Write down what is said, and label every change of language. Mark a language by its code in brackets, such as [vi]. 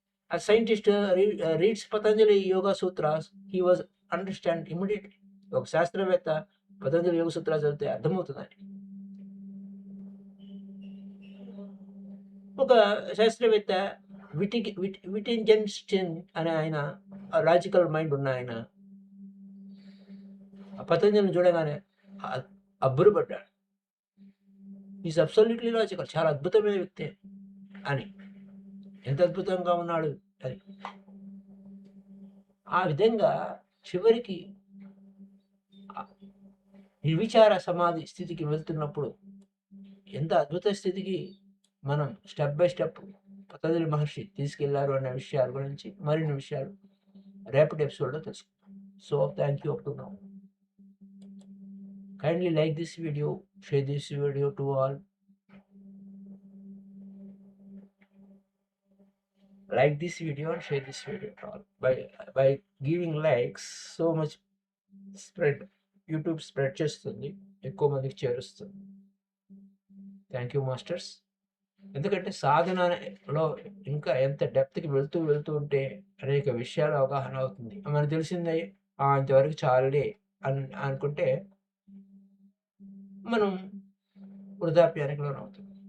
[en] A scientist reads Patanjali Yoga Sutras, he was understand immediately. [te] ఒక శాస్త్రవేత్త పతంజలి యోగ సూత్రాలు చదివితే అర్థమవుతుందండి. ఒక శాస్త్రవేత్త విటింజెన్స్టీన్ అనే ఆయన లాజికల్ మైండ్ ఉన్న ఆయన పతంజలిని చూడగానే అబ్బురపడ్డాడు. [en] is absolutely logical, [te] చాలా అద్భుతమైన వ్యక్తి అని. ఎంత అద్భుతంగా ఉన్నాడు అని. ఆ విధంగా చివరికి నిర్విచార సమాధి స్థితికి వెళ్తున్నప్పుడు ఎంత అద్భుత స్థితికి మనం స్టెప్ బై స్టెప్ పతంజలి మహర్షి తీసుకెళ్లారు అనే విషయాల గురించి మరిన్ని విషయాలు రేపటి ఎపిసోడ్లో తెలుసుకుందాం. [en] So thank you up to now. Kindly like this video, share this video to all. Like this video and share this video to all. By giving likes, so much spread, YouTube spread [te] చేస్తుంది, ఎక్కువ మందికి చేరుస్తుంది. [en] Thank you masters. [te] ఎందుకంటే సాధనలో ఇంకా ఎంత డెప్త్కి వెళ్తూ ఉంటే అనేక విషయాలు అవగాహన అవుతుంది. మనకు తెలిసిందే ఇంతవరకు చాలులే అనుకుంటే మనం వృద్ధాప్యానికి లోనవుతాం.